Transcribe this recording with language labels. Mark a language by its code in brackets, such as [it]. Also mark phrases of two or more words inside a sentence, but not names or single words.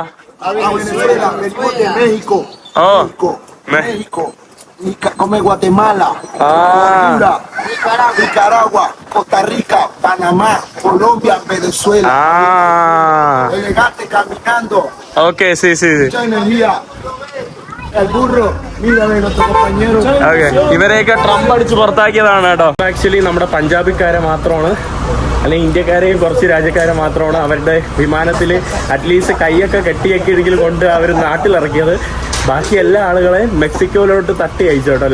[es] A Venezuela. Venimos de México. Oh. México. Come Guatemala. Honduras. Nicaragua. Costa Rica. Panamá. Colombia. Venezuela. Llegaste caminando. Okay, sí. Mucha energía. [ml] ഇവരെയൊക്കെ ട്രംപ് അടിച്ച് പുറത്താക്കിയതാണ് കേട്ടോ. ആക്ച്വലി നമ്മുടെ പഞ്ചാബിക്കാരെ മാത്രമാണ്, അല്ലെങ്കിൽ ഇന്ത്യക്കാരെയും കുറച്ച് രാജ്യക്കാരെ മാത്രമാണ് അവരുടെ വിമാനത്തിൽ അറ്റ്ലീസ്റ്റ് കൈയൊക്കെ കെട്ടിയൊക്കെ കൊണ്ട് അവർ നാട്ടിലിറക്കിയത്. ബാക്കി എല്ലാ ആളുകളെയും മെക്സിക്കോയിലോട്ട് തട്ടി അയച്ചു കേട്ടോ.